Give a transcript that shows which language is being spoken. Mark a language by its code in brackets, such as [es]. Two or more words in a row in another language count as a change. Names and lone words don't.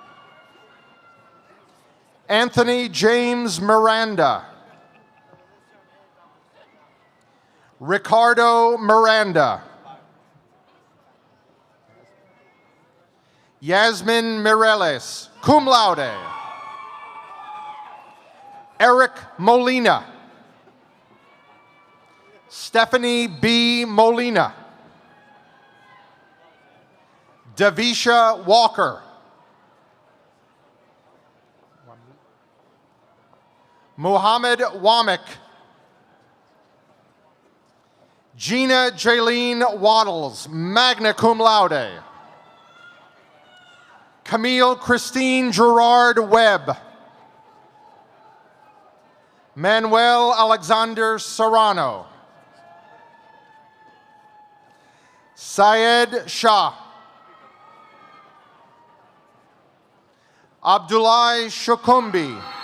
[en] Anthony James Miranda. Ricardo Miranda. Yasmin Mireles, [la] cum laude. [en] Eric Molina. Stephanie B. Molina. Davisha Walker. Muhammad Wamek. Gina Jaylene Waddles, [la] magna cum laude. [en] Camille Christine Gerard Webb. Manuel Alexander Serrano. Syed Shah. Abdullah Shukumbi.